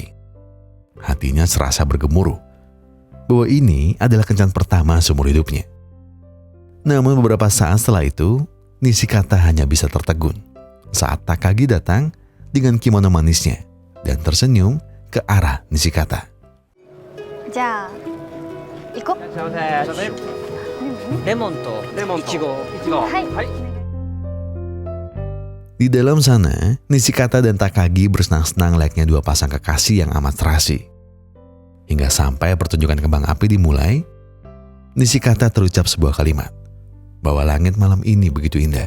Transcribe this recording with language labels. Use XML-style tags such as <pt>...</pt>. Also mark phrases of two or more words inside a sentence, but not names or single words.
<id>Hatinya serasa bergemuruh bahwa ini adalah kencan pertama seumur hidupnya. Namun beberapa saat setelah itu, Nishikata hanya bisa tertegun saat Takagi datang dengan kimono manisnya dan tersenyum ke arah Nishikata.</id> <ja>じゃあ行こう。すいません。レモンとイチゴ。はい。</ja> <id>Di dalam sana, Nishikata dan Takagi bersenang-senang layaknya dua pasang kekasih yang amat serasi. Hingga sampai pertunjukan kembang api dimulai, Nishikata terucap sebuah kalimat, bahwa langit malam ini begitu indah.</id>